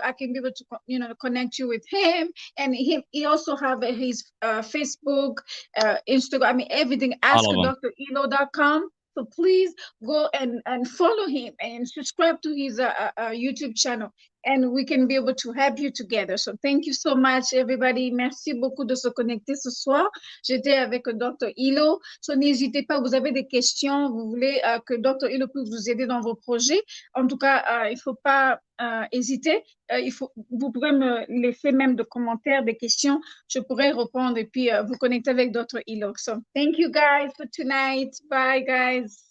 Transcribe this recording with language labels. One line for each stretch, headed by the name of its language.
English: I can be able to, connect you with him. And he also have his Facebook, Instagram, I mean, everything, All of them. askdrido.com. So please go and follow him and subscribe to his YouTube channel. And we can be able to help you together. So thank you so much, everybody.
French: Merci beaucoup de se connecter ce soir. J'étais avec Dr. Ilo. So, n'hésitez pas, vous avez des questions, vous voulez que Dr. Ilo puisse vous aider dans vos projets. En tout cas, il ne faut pas hésiter. Vous pourrez me laisser même de commentaires, des questions. Je pourrai répondre et puis vous connecter avec Dr. Ilo.
English: So, thank you guys for tonight. Bye, guys.